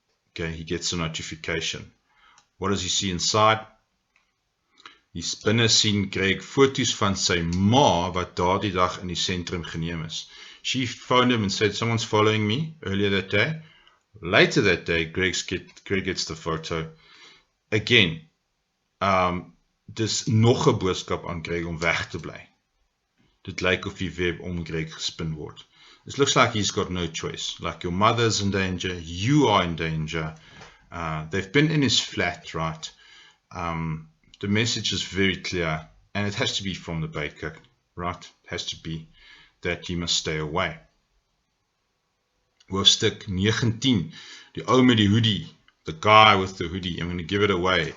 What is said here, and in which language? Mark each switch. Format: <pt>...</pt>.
<en>Okay, he gets a notification. What does he see inside?</en> <af>He's binne sien Greg foto's van sy ma wat daardie dag in die sentrum geneem is.</af> <en>She phoned him and said, someone's following me earlier that day. Later that day, Greg gets the photo.</en> <af>Again, dis nog 'n boodskap aan Greg om weg te bly. Dit lyk of die web om Greg gespin word.</af> <en>It looks like he's got no choice. Like, your mother's in danger, you are in danger. They've been in his flat, right? The message is very clear, and it has to be from the baker, right? It has to be that he must stay away.</en> <af>Hoofstuk 19, die ou met die hoodie,</af> <en>the guy with the hoodie. I'm going to give it away.</en>